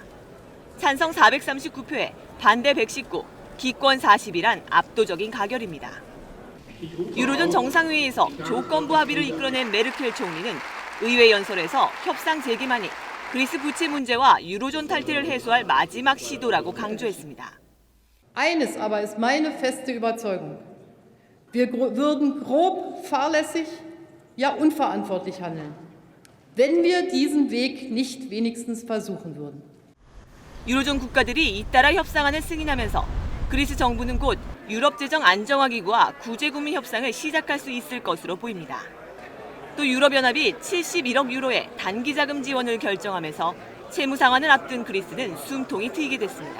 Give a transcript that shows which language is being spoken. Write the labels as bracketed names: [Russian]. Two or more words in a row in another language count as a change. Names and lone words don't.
[Korean] 찬성 439표에 반대 119, 기권 40이란 압도적인 가결입니다. 유로존 정상회의에서 조건부 합의를 이끌어낸 메르켈 총리는 의회 연설에서 협상 재개만이 그리스 부채 문제와 유로존 탈퇴를 해소할 마지막 시도라고 강조했습니다. [German] Eines aber ist meine feste Überzeugung. Wir würden grob fahrlässig, ja unverantwortlich handeln, wenn wir diesen Weg nicht wenigstens versuchen würden. [Korean] 유로존 국가들이 잇따라 협상안을 승인하면서 그리스 정부는 곧 유럽재정 안정화기구와 구제금융 협상을 시작할 수 있을 것으로 보입니다. 또 유럽연합이 71억 유로의 단기자금 지원을 결정하면서 채무 상환을 앞둔 그리스는 숨통이 트이게 됐습니다.